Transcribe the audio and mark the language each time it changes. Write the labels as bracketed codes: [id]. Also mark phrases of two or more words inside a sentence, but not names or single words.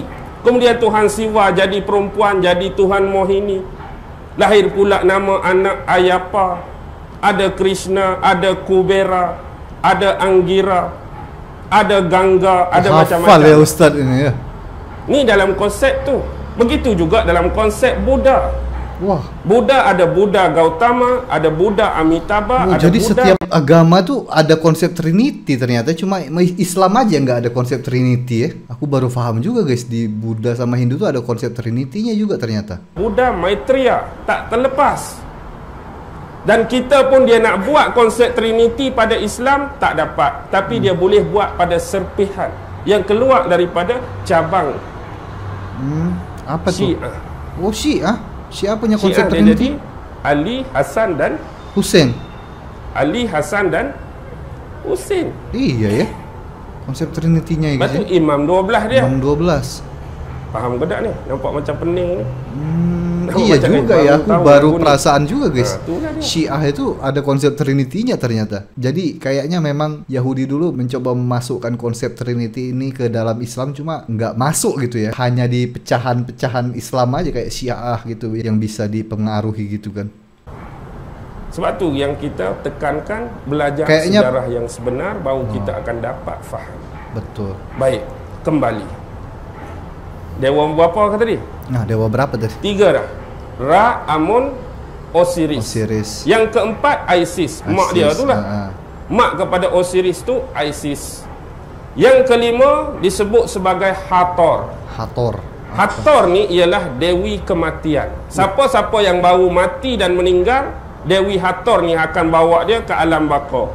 [ms] Kemudian Tuhan Siwa jadi perempuan, jadi Tuhan Mohini. Lahir pula nama anak Ayapa. Ada Krishna, ada Kubera, ada Anggira, ada Ganga, ada macam-macam. Hafal ya Ustaz ini ya. Ni dalam konsep tu. Begitu juga dalam konsep Buddha. Buddha ada Buddha Gautama, ada Buddha Amitabha, ada jadi Buddha. [id] Setiap agama tuh ada konsep Trinity ternyata. Cuma Islam aja nggak ada konsep Trinity ya. Aku baru paham juga guys, di Buddha sama Hindu tuh ada konsep Trinity-nya juga ternyata. [ms] Buddha Maitreya tak terlepas. Dan kita pun dia nak buat konsep Trinity pada Islam tak dapat. Tapi dia boleh buat pada serpihan yang keluar daripada cabang Apa tu? Syiah. [id] Oh, Syiah. Syiah punya konsep [ms] Syiah dia Trinity. jadi Ali, Hasan dan Husain. Ali, Hasan dan Husain. [id] Iya ya. Konsep Trinity-nya [ms] Lepas tu [id] guys. [ms] Imam 12 dia. Imam 12. Faham ke tak ni? Nampak macam pening ni. [id] Iya [ms] macam [id] juga [ms] baru [id] ya, aku tahu [ms] baru aku ni. [id] perasaan juga guys. [ms] Itulah dia. [id] Syiah itu ada konsep Trinity-nya ternyata. Jadi kayaknya memang Yahudi dulu mencoba memasukkan konsep Trinity ini ke dalam Islam, cuma nggak masuk gitu ya. Hanya di pecahan-pecahan Islam aja kayak Syiah gitu yang bisa dipengaruhi gitu kan. [ms] Sebab tu yang kita tekankan, belajar [id] Kayaknya- [ms] sejarah yang sebenar, baru kita akan dapat faham. Betul. Baik, kembali. Dewa berapa kata tadi? Nah, dewa berapa tadi? 3 dah. Ra, Amun, Osiris. Osiris. Yang keempat Isis. Mak dia tu lah. Mak kepada Osiris tu Isis. Yang kelima disebut sebagai Hathor. Hathor. Hathor ni ialah Dewi Kematian. Siapa-siapa yang baru mati dan meninggal, Dewi Hathor ni akan bawa dia ke alam baka.